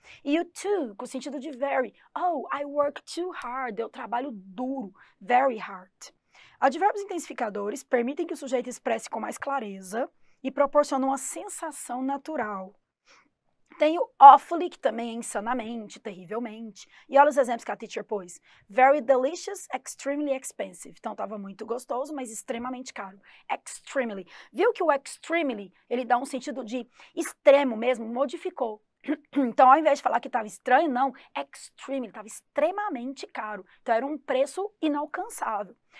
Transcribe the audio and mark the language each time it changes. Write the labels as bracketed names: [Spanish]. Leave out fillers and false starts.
[Portuguese] E o too, com o sentido de very. [English] Oh, I work too hard. [Portuguese] Eu trabalho duro. [English] Very hard. [Portuguese] Advérbios intensificadores permitem que o sujeito expresse com mais clareza e proporcionam uma sensação natural. Tem o awfully, que também é insanamente, terrivelmente. E olha os exemplos que a teacher pôs. [English] Very delicious, extremely expensive. [Portuguese] Então, estava muito gostoso, mas extremamente caro. Extremely. Viu que o extremely, ele dá um sentido de extremo mesmo, modificou. Então, ao invés de falar que estava estranho, não. Extremely, estava extremamente caro. Então, era um preço inalcançável.